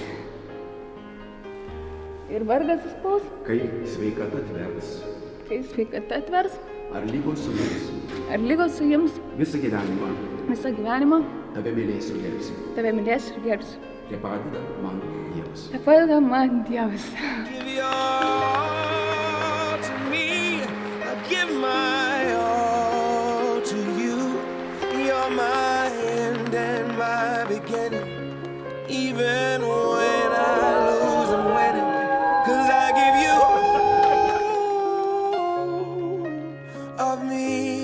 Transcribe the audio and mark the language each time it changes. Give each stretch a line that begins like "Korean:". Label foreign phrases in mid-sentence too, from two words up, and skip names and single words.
Lithuanian: ir vargas suspaus, kai sveikata atvers kai sveikata atvers ar lygos sugins. ar lygos suims. Visą gyvenimą Visą gyvenimą tave mylėsiu ir gerbsiu. tave mylėsiu ir gerbsiu. Te padeda man Dievas. Tai padeda man Dievas.
English: Give your all to me. I give my all to you. You're my end and my beginning. Even when I lose, I'm winning. 'Cause I give you all of me.